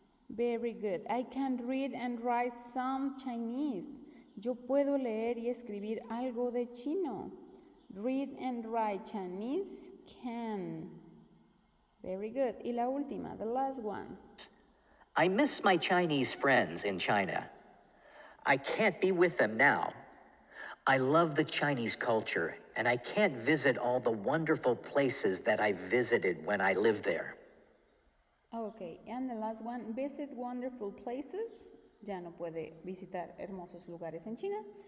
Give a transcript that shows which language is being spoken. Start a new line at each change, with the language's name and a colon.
English: Very good. I can read and write some Chinese.
Spanish: Yo puedo leer y escribir algo de chino.
English: Read and write Chinese? Can. Very good.
Spanish: Y la última,
English: the last one. I miss my Chinese friends in China. I can't be with them now. I love the Chinese culture, and I can't visit all the wonderful places that I visited when I lived there. Okay, and the last one, visit wonderful places.
Spanish: Ya no puede visitar hermosos lugares en China.